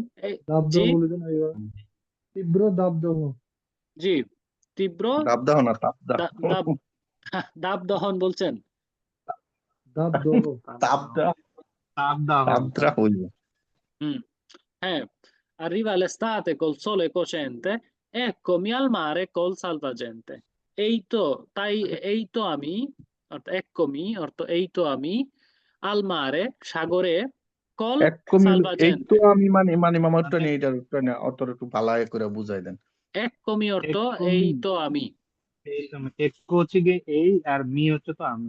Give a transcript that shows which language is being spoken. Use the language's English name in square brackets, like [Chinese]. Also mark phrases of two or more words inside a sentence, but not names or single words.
[Bangla] এই- দাবদাহ জি বলে দেন এবার। তীব্র দাবদাহ। জি তীব্র তাপদাহ না তাপদাহ। দাব দাব দহন বলছেন। দাবদাহ। তাপদাহ তাপদাহ তাপদাহ হইলো। হ্যাঁ, [Italian] arriva l'estate col sole cocente, eccomi al mare col salvagente. [Bangla] এই তো, তাই এই তো আমি, অর্থাৎ eccomi অর্থ এই তো আমি, [Italian] al mare [Bangla] সাগরে, col এই তো salvagente, আমি মানে মানে মামা একটু নিয়ে এটার অতটা একটু ভালো করে বুঝাই দেন। eccomi অর্থ Eccomi। এই তো আমি। এই তো একো হচ্ছে গিয়ে এই আর মি হচ্ছে তো আমি